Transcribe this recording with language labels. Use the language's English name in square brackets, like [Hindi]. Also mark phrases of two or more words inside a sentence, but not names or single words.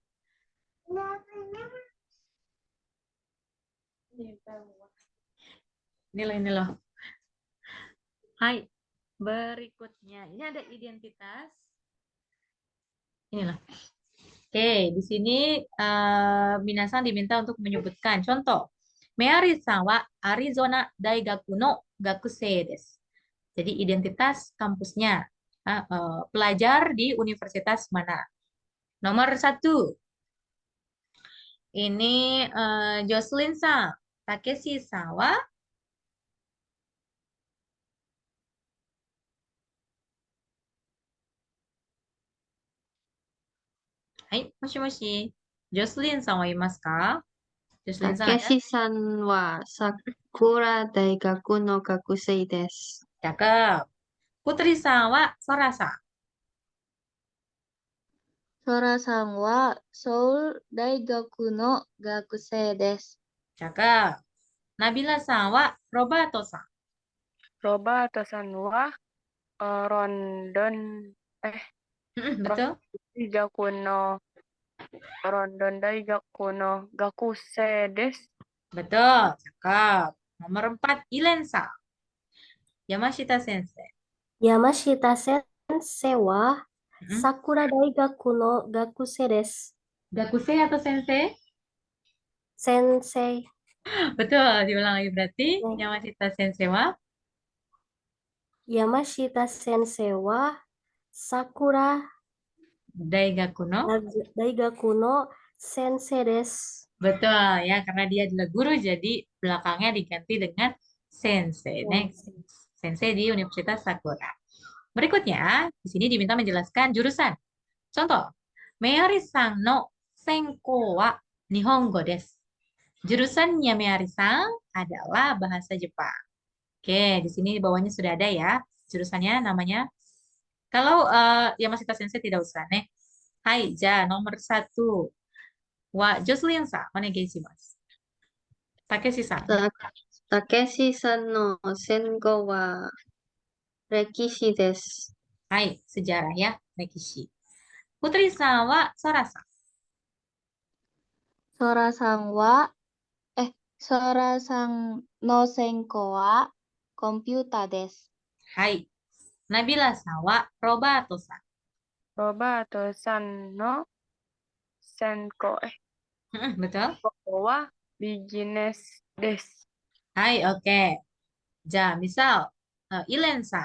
[Indonesian] Ini loh. Hai, berikutnya ini ada identitas. Ini loh. Oke, di sini minasang diminta untuk menyebutkan contoh. [Japanese] メアリーさんはアリゾナ大学の学生です. [Indonesian] Jadi identitas kampusnya. Pelajar di universitas mana? Nomor 1. Ini Jocelyn-san. [Japanese] タケシさんは はい、もしもし. ジョセリンさんはいますか? Jocelyn-san ada? タケシさんはサクラ大学の学生です. [Indonesian] Cakep. [Japanese] プトリさんはソラさん. ソラさんはソウル大学の学生です. [Indonesian] Cakep. [Japanese] ナビラさんはロベルトさん. ロベルトさんはロンドン [Indonesian] Betul? [Japanese] 大学のロンドン大学の学生です. [Indonesian] Betul. Cakep. Nomor 4, Ilen-san. Yamashita Sensei. [Japanese] 山下先生は Mm-mm. サクラ大学の学生です. [Indonesian] Gakusei atau Sensei? Sensei. Betul. Diulang lagi berarti. Ya. [Japanese] 山下先生は山下先生はサクラ大学の. 大学の先生です. [Indonesian] Betul ya, karena dia adalah guru, jadi belakangnya diganti dengan sensei. Next, sensei di Universitas Sakura. Berikutnya, di sini diminta menjelaskan jurusan. Contoh, [Japanese] メアリーさんの専攻は日本語です. [Indonesian] Jurusannya Meari-san adalah bahasa Jepang. Oke, di sini di bawahnya sudah ada ya jurusannya namanya. Kalau Yamashita Sensei tidak usah nih. [Japanese] はい、じゃ nomor 1。はジョセリンさん、お願いします. Takeshi-san. タケシさんの戦後は歴史です。 [Indonesian] Hai, sejarah ya, Rekishi. [Japanese] プトリさんはソラさん. ソラさんは、ソラさんの専攻はコンピュータです. Hai. ナビラさんはロバートさん. ロバートさんの専攻 [Indonesian] Betul? [Japanese] はビジネスです. [Indonesian] Hai, oke. Ja, misal, Ilen-san.